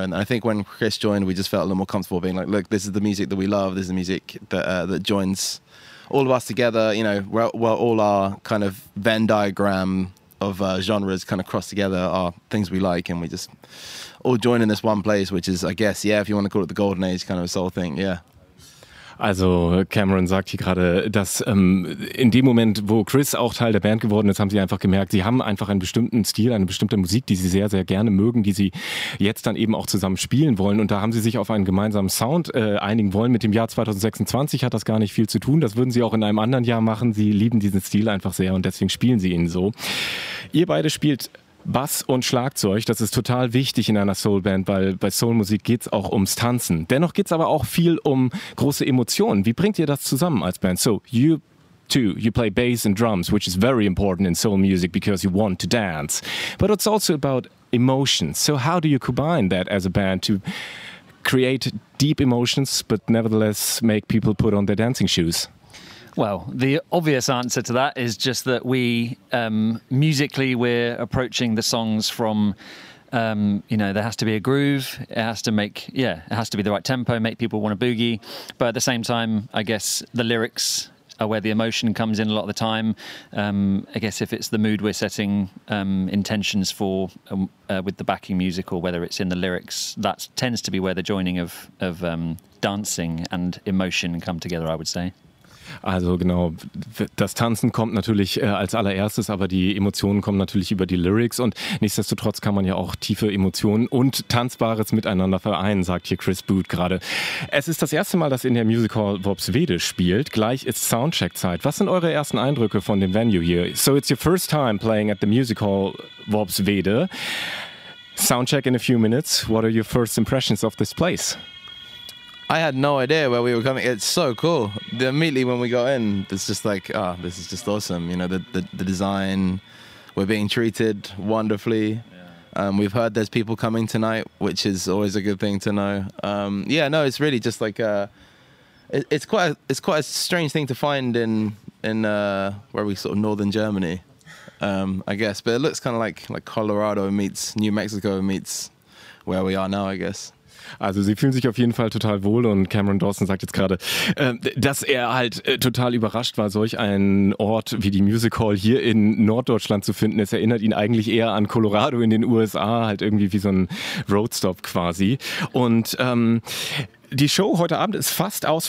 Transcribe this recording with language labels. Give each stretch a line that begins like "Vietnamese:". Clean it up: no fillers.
English: And I think when Chris joined, we just felt a little more comfortable being like, look, this is the music that we love. This is the music that that joins all of us together. You know, we're all our kind of Venn diagram of genres kind of cross together are things we like, and we just all join in this one place, which is, I guess, yeah, if you want to call it the Golden Age, kind of a soul thing, yeah.
German: Also Cameron sagt hier gerade, dass in dem Moment, wo Chris auch Teil der Band geworden ist, haben sie einfach gemerkt, sie haben einfach einen bestimmten Stil, eine bestimmte Musik, die sie sehr, sehr gerne mögen, die sie jetzt dann eben auch zusammen spielen wollen. Und da haben sie sich auf einen gemeinsamen Sound einigen wollen. Mit dem Jahr 2026 hat das gar nicht viel zu tun. Das würden sie auch in einem anderen Jahr machen. Sie lieben diesen Stil einfach sehr und deswegen spielen sie ihn so. Ihr beide spielt Bass und Schlagzeug, das ist total wichtig in einer Soulband, weil bei Soulmusik geht es auch ums Tanzen. Dennoch geht es aber auch viel um große Emotionen. Wie bringt ihr das zusammen als Band?
English: So, you two, you play bass and drums, which is very important in soul music because you want to dance. But it's also about emotions. So how do you combine that as a band to create deep emotions, but nevertheless make people put on their dancing shoes? Well, the obvious answer to that is just that we, musically, we're approaching the songs from, you know, there has to be a groove, it has to make, yeah, it has to be the right tempo, make people want to boogie. But at the same time, I guess the lyrics are where the emotion comes in a lot of the time. I guess if it's the mood we're setting intentions for with the backing music or whether it's in the lyrics, that tends to be where the joining of dancing and emotion come together, I would say.
German: Also genau, das Tanzen kommt natürlich als allererstes, aber die Emotionen kommen natürlich über die Lyrics und nichtsdestotrotz kann man ja auch tiefe Emotionen und Tanzbares miteinander vereinen, sagt hier Chris Boot gerade. Es ist das erste Mal, dass in der Music Hall Worpswede spielt. Gleich ist Soundcheck-Zeit. Was sind eure ersten Eindrücke von dem Venue hier?
English: So it's your first time playing at the Music Hall Worpswede. Soundcheck in a few minutes. What are your first impressions of this place? I had no idea where we were coming. It's so cool. Immediately when we got in, it's just like, ah, oh, this is just awesome. You know, the design, we're being treated wonderfully. Yeah. We've heard there's people coming tonight, which is always a good thing to know. Yeah, no, it's really just like, it's quite a strange thing to find in where we sort of northern Germany, I guess. But it looks kind of like Colorado meets New Mexico meets where we are now, I guess.
German: Also sie fühlen sich auf jeden Fall total wohl und Cameron Dawson sagt jetzt gerade, dass er halt total überrascht war, solch einen Ort wie die Music Hall hier in Norddeutschland zu finden. Es erinnert ihn eigentlich eher an Colorado in den USA, halt irgendwie wie so ein Roadstop quasi. Und die Show heute Abend ist fast ausverkauft.